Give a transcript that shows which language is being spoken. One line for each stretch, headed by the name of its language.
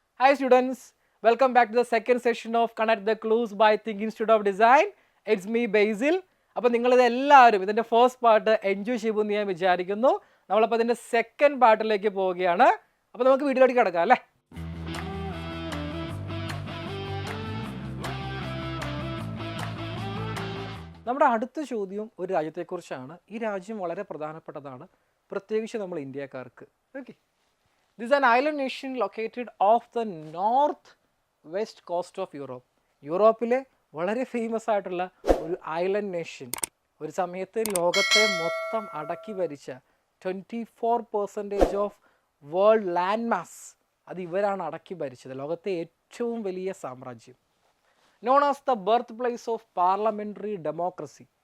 English: Hi students, welcome back to the second session of Connect the Clues by Think Institute of Design. It's me Basil.
Malayalam: അപ്പോൾ നിങ്ങളിത് എല്ലാവരും ഇതിൻ്റെ first part enjoy ചെയ്യുമെന്ന് ഞാൻ വിചാരിക്കുന്നു. നമ്മളപ്പോൾ ഇതിൻ്റെ സെക്കൻഡ് പാർട്ടിലേക്ക് പോവുകയാണ്. അപ്പോൾ നമുക്ക് വീഡിയോയിലേക്ക് കിടക്കാം അല്ലേ? നമ്മുടെ അടുത്ത ചോദ്യം ഒരു രാജ്യത്തെക്കുറിച്ചാണ്. ഈ രാജ്യം വളരെ പ്രധാനപ്പെട്ടതാണ്, പ്രത്യേകിച്ച് നമ്മൾ ഇന്ത്യക്കാർക്ക്.
English: Okay, this is an island nation located off the north west coast of Europe.
Malayalam: യൂറോപ്പിലെ വളരെ ഫേമസ് ആയിട്ടുള്ള ഒരു ഐലൻഡ് നേഷൻ, ഒരു സമയത്ത് ലോകത്തെ മൊത്തം അടക്കി ഭരിച്ച 24% ഓഫ് വേൾഡ് ലാൻഡ് മാസ് അത് ഇവരാണ് അടക്കി ഭരിച്ചത്. ലോകത്തെ ഏറ്റവും വലിയ സാമ്രാജ്യം.
English: Known as the birth place of parliamentary democracy.